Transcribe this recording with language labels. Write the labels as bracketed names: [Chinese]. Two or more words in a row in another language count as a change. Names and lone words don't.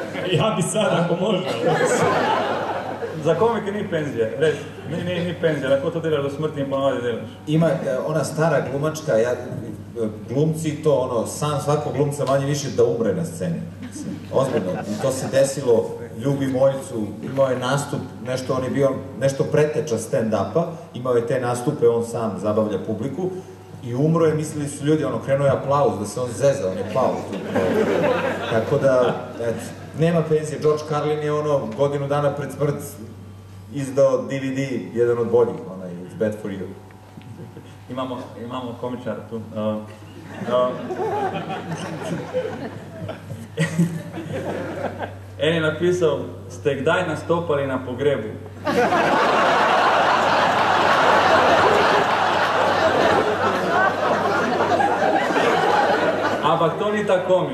[Croatian] Ja bi sad, ako može. [Slovenian] Za komike ni penzije, res, ni penzije, lahko to delaš do smrti in ponovadi delaš. [Croatian] Ima ona stara glumačka, glumci to, ono, san svakog glumca manje više da umre na sceni. Ozbiljno, i to se desilo, Ljubi Moljcu, imao je nastup, on je bio nešto preteča stand-upa, imao je te nastupe, on sam zabavlja publiku, i umro je, mislili su ljudi, krenuo je aplauz, da se on zeza, on je pao tu. Tako da, eto, nema penzije. George Carlin je godinu dana pred smrt izdao DVD, jedan od boljih, [English] It's Bad For You. [Croatian] Imamo komičara tu. [Slovenian] En je napisal, ste kdaj nastopali na pogrebu? Ampak to ni ta komik.